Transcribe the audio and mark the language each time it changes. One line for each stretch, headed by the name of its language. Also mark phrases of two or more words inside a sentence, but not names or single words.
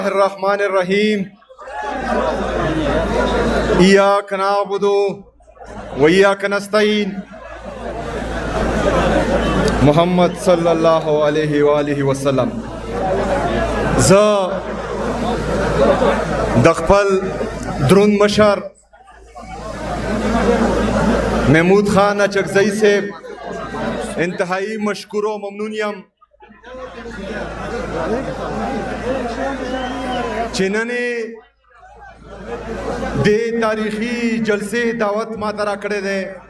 Arabic: الرحمن الرحیم ایاک نعبد و ایاک نستعین محمد صلی اللہ علیہ وآلہ وسلم.
Pashto: زه د خپل دروند مشر محمود خان اچکزئی صاحب
Urdu: انتہائی مشکور و ممنون
Pashto: یم چې نن دې تاریخي جلسې دعوت ما ته راکړی دی.